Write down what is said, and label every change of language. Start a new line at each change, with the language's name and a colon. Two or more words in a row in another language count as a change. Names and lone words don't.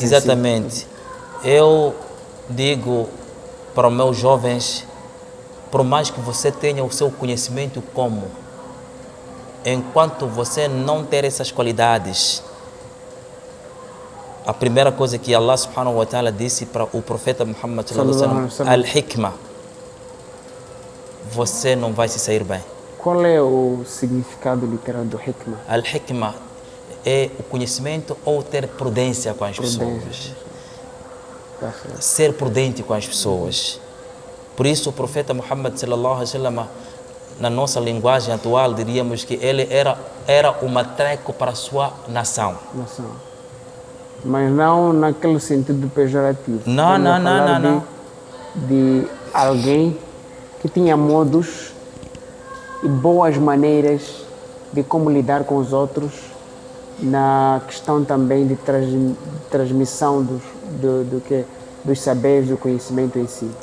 Portuguese: Exatamente. Eu digo para os meus jovens, por mais que você tenha o seu conhecimento como, enquanto você não ter essas qualidades, a primeira coisa que
Arabic: الله سبحانه وتعالى
Portuguese: disse para o profeta Muhammad
Arabic: صلى الله عليه وسلم,
Portuguese: al-hikmah, você não vai se sair bem. Qual é o significado literal do hikmah? Al-hikmah é o conhecimento ou ter prudência com as pessoas. Ser prudente com as pessoas. Por isso o profeta Muhammad
Arabic: صلى الله عليه وسلم,
Portuguese: na nossa linguagem atual, diríamos que ele era um matreco para a sua nação. Mas não naquele sentido pejorativo. Não. De alguém que tinha modos e boas maneiras de como lidar com os outros, na questão também de transmissão dos saberes, do conhecimento em si.